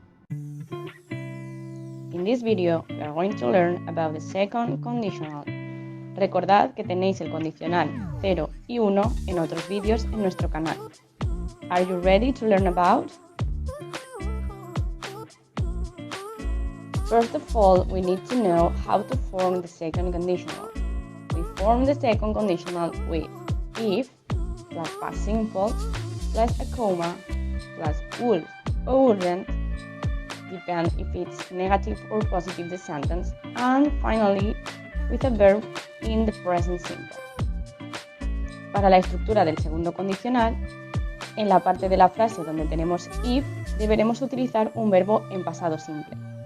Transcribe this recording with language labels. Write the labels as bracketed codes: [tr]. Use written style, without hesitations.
[en] this video, we are going to learn about the second conditional. [es] Recordad que tenéis el condicional 0 y 1 en otros vídeos en nuestro canal. [en] Are you ready to learn about? First of all, we need to know how to form the second conditional. We form the second conditional with if plus past simple plus a comma plus would or wouldn't, depend if it's negative or positive the sentence, and finally with a verb in the present simple. [es] Para la estructura del segundo condicional, en la parte de la frase donde tenemos if, deberemos utilizar un verbo en pasado simple.